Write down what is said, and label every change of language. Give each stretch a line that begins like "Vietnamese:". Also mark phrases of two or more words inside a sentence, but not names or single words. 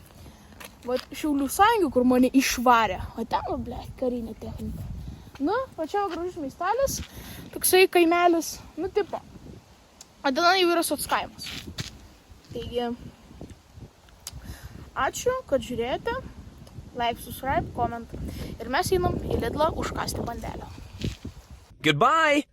Lithuanian: Va, Šiaulių sąjungų, kur mane išvarė, o ten, blėt, karinė technika. Nu, va čia gražus miestelis, toksai kaimelis, nu, tipo. O ten jau yra sockaimas. Taigi, ačiū, kad žiūrėjote.
English: Like, subscribe, comment.
Lithuanian: Ir mes einam į Lidlą užkasti bandelę.
English: Goodbye!